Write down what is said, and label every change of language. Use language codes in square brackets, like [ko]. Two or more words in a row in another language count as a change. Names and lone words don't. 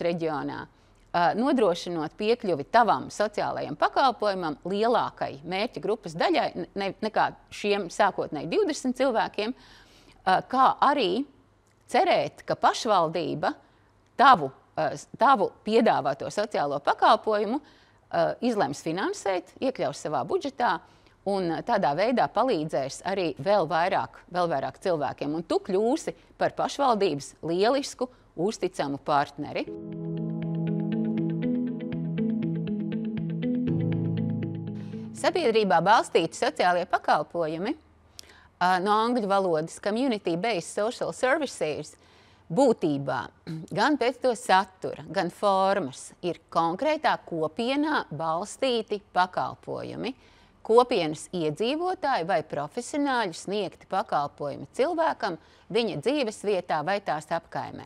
[lv] reģionā, nodrošinot piekļuvi tavam sociālajam pakalpojumam lielākai mērķa grupas daļai nekā šiem sākotnēji 20 cilvēkiem, kā arī cerēt, ka pašvaldība tavu piedāvāto sociālo pakalpojumu izlems finansēt, iekļaus savā budžetā un tādā veidā palīdzēs arī vēl vairāk cilvēkiem. Un tu kļūsi par pašvaldības lielisku, uzticamu partneri. Sabiedrībā balstīti sociālie pakalpojumi, no angļu valodas [en] community-based social services, [lv] būtībā gan pēc to satura, gan formas ir konkrētā kopienā balstīti pakalpojumi, kopienas iedzīvotāji vai profesionāļi sniegti pakalpojumi cilvēkam viņa dzīves vietā vai tās apkaimē.